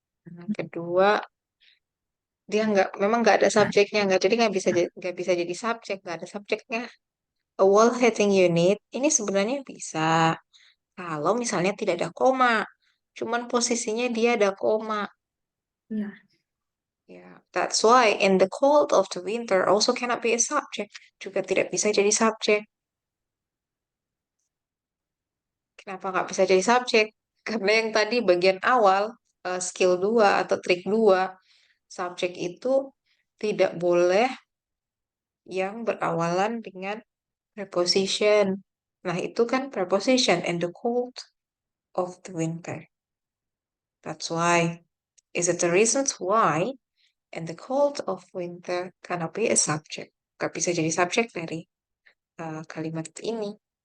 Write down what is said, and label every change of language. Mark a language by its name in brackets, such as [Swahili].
[Indonesian] Yang kedua, dia memang nggak ada subjeknya, jadi nggak bisa jadi subjek, nggak ada subjeknya. [English] A wall heating unit [Indonesian] ini sebenarnya bisa kalau misalnya tidak ada koma, cuman posisinya dia ada koma. Iya. [English] Yeah, that's why in the cold of the winter also cannot be a subject. [Indonesian] Juga tidak bisa jadi subjek. Kenapa nggak bisa jadi subjek? Karena yang tadi bagian awal, skill 2 atau trik 2, subjek itu tidak boleh yang berawalan dengan preposition. Nah, itu kan preposition [English] in the cold of the winter. That's why. Is it the reasons why in the cold of winter cannot be a subject? [Indonesian] Gak bisa jadi subjek dari kalimat ini.